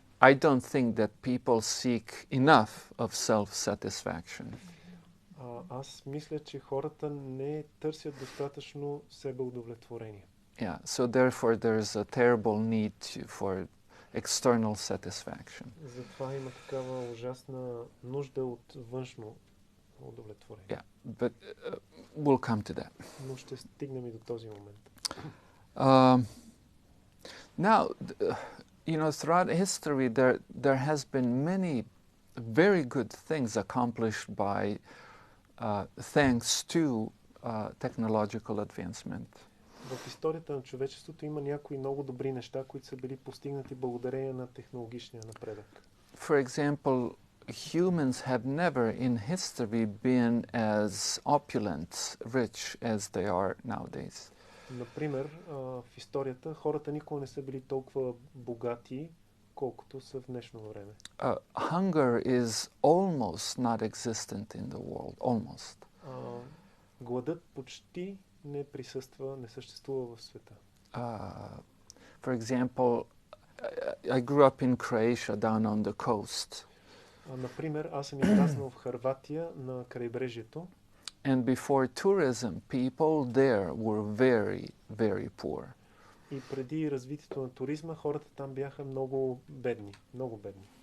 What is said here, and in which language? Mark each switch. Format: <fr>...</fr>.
<en>I don't think that people seek enough of self-satisfaction.</en> <bg>Аз мисля, че хората не търсят достатъчно себеудовлетворение.</bg> <en>Yeah, so therefore there's a terrible need for external satisfaction.</en> <bg>Затова има такава ужасна нужда от външно удовлетворение.</bg> <en>Yeah, but we'll come to that.</en> <bg>Но ще стигнем и до този момент.</bg> <en>Now, throughout history there has been many very good things accomplished by thanks to technological advancement.</en> <bg>В историята на човечеството има някои много добри неща, които са били постигнати благодарение на технологичния напредък.</bg> <en>For example, humans have never in history been as opulent, rich as they are nowadays.</en> <bg>Например, в историята хората никога не са били толкова богати, колкото са в днешно време.</bg> <en>Hunger is almost not existent in the world, almost.</en> <bg>Гладът почти не присъства, не съществува в света.</bg> <en>For example, I grew up in Croatia down on the coast.</en> <bg>Например, аз съм израснал в Хърватия на крайбрежието.</bg> <en>And before tourism, people there were very, very poor.</en> <bg>И преди развитието на туризма, хората там бяха много бедни, много бедни.</bg>